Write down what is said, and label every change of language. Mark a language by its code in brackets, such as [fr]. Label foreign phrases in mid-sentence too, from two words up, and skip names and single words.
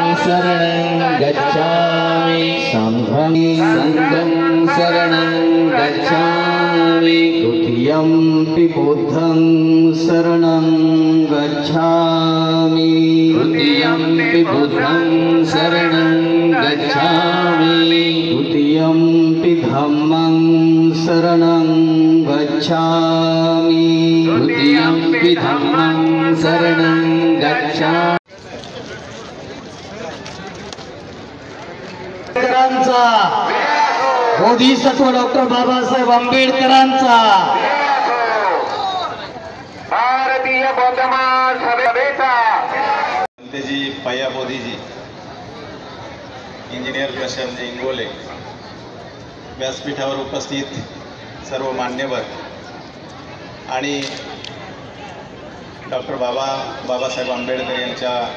[pi] शरणं गच्छामि संघं शरणं गच्छामि द्वितीयंपि बुद्धं शरणं गच्छामि तृतीयंपि बुद्धं शरणं गच्छामि द्वितीयंपि धम्मं शरणं गच्छामि तृतीयंपि धम्मं शरणं गच्छामि। [mr] बोधिसत्व डॉक्टर बाबासाहेब आंबेडकरांचा भारतीय बौद्ध महासभेचा जी पय्या बोधीजी, इंजिनियर प्रशांत इंगोले, व्यासपीठावर उपस्थित सर्व मान्यवर आणि डॉक्टर बाबासाहेब आंबेडकर यांच्या